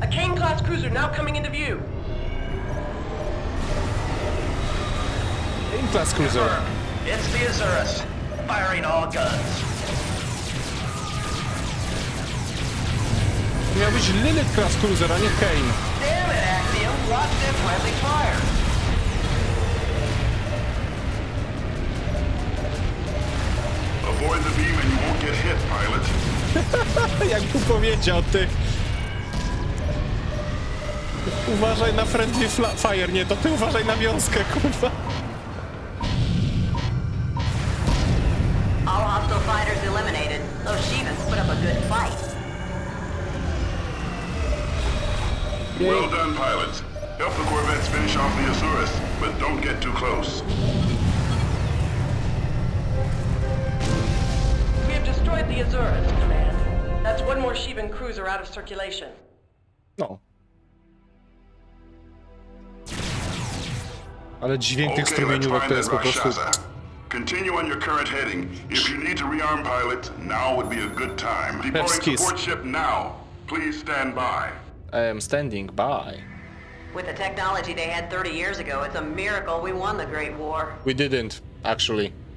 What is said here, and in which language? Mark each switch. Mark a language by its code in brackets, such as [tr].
[en] A Kane-class cruiser now coming into view. In-class cruiser. It's the Azurus, firing all guns. [pl] Miał być Lilith class cruiser, a nie Kane. [en] Damn it, Axiom, watch them friendly fire. Avoid the beam and you won't get hit, pilot. [pl] Jak tu powiedział, ty. Uważaj na friendly fire, nie, to ty uważaj na wiązkę, kurwa. [en] All hostile fighters eliminated. Those Shivans put up a good fight. Well done, pilots. Help the corvettes finish off the Azurus, but don't get too close. We have destroyed the Azurus, Command. That's one more Shivan cruiser out of circulation. [pl] No. Ale dźwięk tych strumieniówek to jest po prostu... [en] Continue on your current heading. If you need to rearm pilots, now would be a good time. Deploying support ship now. Please stand by. I am standing by. With the technology they had 30 years ago, it's a miracle we won the Great War. We didn't, actually.